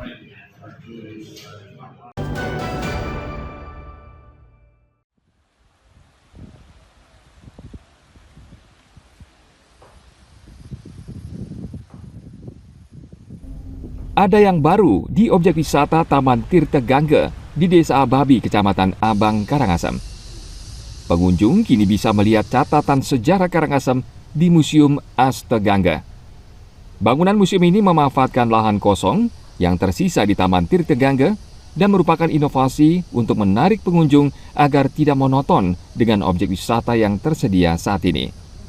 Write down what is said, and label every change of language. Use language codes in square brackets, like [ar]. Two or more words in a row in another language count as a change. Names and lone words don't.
[id] Ada yang baru di objek wisata Taman Tirta Gangga di Desa Ababi, Kecamatan Abang, Karangasem. Pengunjung kini bisa melihat catatan sejarah Karangasem di Museum Astegangga. Bangunan museum ini memanfaatkan lahan kosong yang tersisa di Taman Tirta Gangga dan merupakan inovasi untuk menarik pengunjung agar tidak monoton dengan objek wisata yang tersedia saat ini.